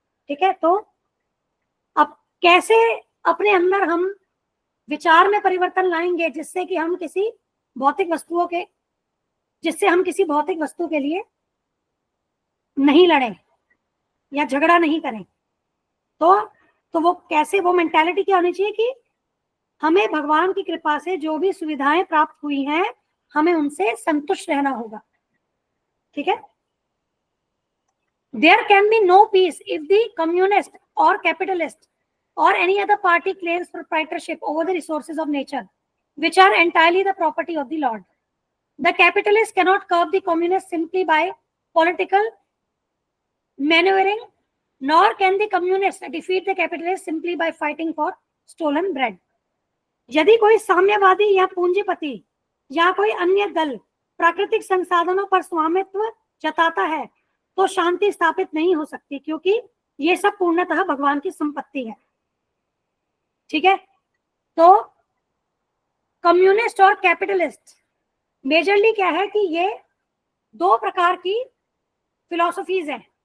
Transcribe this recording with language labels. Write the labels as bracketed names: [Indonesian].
[Hindi] ठीक है, तो अब कैसे अपने अंदर हम विचार में परिवर्तन लाएंगे जिससे कि हम किसी भौतिक वस्तुओं के जिससे हम किसी भौतिक वस्तु के लिए नहीं लड़ें या झगड़ा नहीं करें। तो वो कैसे, वो मेंटालिटी क्या होनी चाहिए कि हमें भगवान की कृपा से जो भी सुविधाएं प्राप्त हुई हैं हमें उनसे संतुष्ट रहना होगा, ठीक है। [English] There can be no peace if the communist or capitalist or any other party claims proprietorship over the resources of nature, which are entirely the property of the Lord. The capitalist cannot curb the communist simply by political maneuvering, nor can the communist defeat the capitalist simply by fighting for stolen bread. [Hindi] यदि कोई साम्यवादी या पूंजीपति या कोई अन्य दल प्राकृतिक संसाधनों पर स्वामित्व जताता है तो शांति स्थापित नहीं हो सकती, क्योंकि ये सब पूर्णतः भगवान की संपत्ति है, ठीक है। तो कम्युनिस्ट और कैपिटलिस्ट मेजरली क्या है कि ये दो प्रकार की फिलॉसफीज हैं।